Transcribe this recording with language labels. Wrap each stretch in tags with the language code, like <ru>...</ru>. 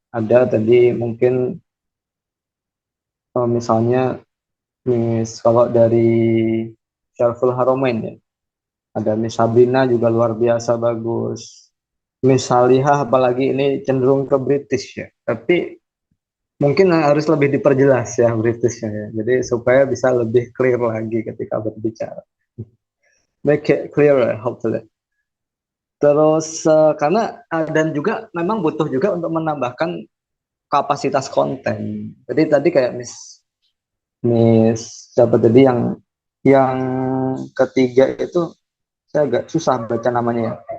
<id>Ada tadi mungkin misalnya kalau dari Syarful Haromain ya, ada Miss Sabrina juga luar biasa bagus. Miss Salihah apalagi ini cenderung ke British ya, tapi mungkin harus lebih diperjelas ya Britishnya ya. Jadi supaya bisa lebih clear lagi ketika berbicara.</id> <en>Make it clearer hopefully.</en> <id>Terus karena dan juga memang butuh juga untuk menambahkan kapasitas konten. Jadi tadi kayak Miss siapa tadi yang ketiga itu saya agak susah baca namanya ya.</id>